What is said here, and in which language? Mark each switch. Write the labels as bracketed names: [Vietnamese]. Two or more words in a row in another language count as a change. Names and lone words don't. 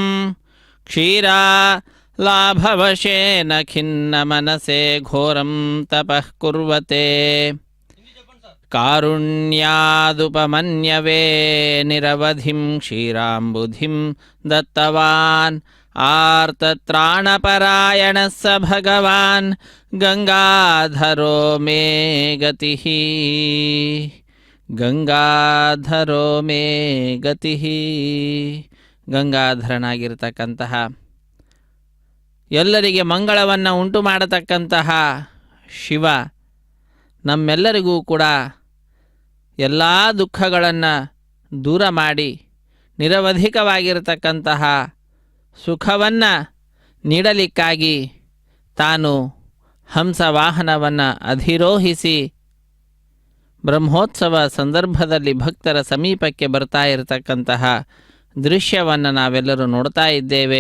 [Sanskrit] क्षीरालाभवशेन खिन्नमनसे घोरं तपः कुर्वते कारुण्यादुपमन्यवे निरवधिं क्षीराम्बुधिं दत्तवान् आर्तत्राणपरायणः स भगवान् गंगाधरो मे गतिः ಗಂಗಾಧರೋ ಮೇ ಗತಿ. [Kannada] ಗಂಗಾಧರನಾಗಿರ್ತಕ್ಕಂತಹ ಎಲ್ಲರಿಗೆ ಮಂಗಳವನ್ನು ಉಂಟು ಮಾಡತಕ್ಕಂತಹ ಶಿವ ನಮ್ಮೆಲ್ಲರಿಗೂ ಕೂಡ ಎಲ್ಲ ದುಃಖಗಳನ್ನು ದೂರ ಮಾಡಿ ನಿರವಧಿಕವಾಗಿರತಕ್ಕಂತಹ ಸುಖವನ್ನು ನೀಡಲಿಕ್ಕಾಗಿ ತಾನು ಹಂಸವಾಹನವನ್ನು ಅಧಿರೋಹಿಸಿ ಬ್ರಹ್ಮೋತ್ಸವ ಸಂದರ್ಭದಲ್ಲಿ ಭಕ್ತರ ಸಮೀಪಕ್ಕೆ ಬರ್ತಾ ಇರತಕ್ಕಂತಹ ದೃಶ್ಯವನ್ನು ನಾವೆಲ್ಲರೂ ನೋಡ್ತಾ ಇದ್ದೇವೆ.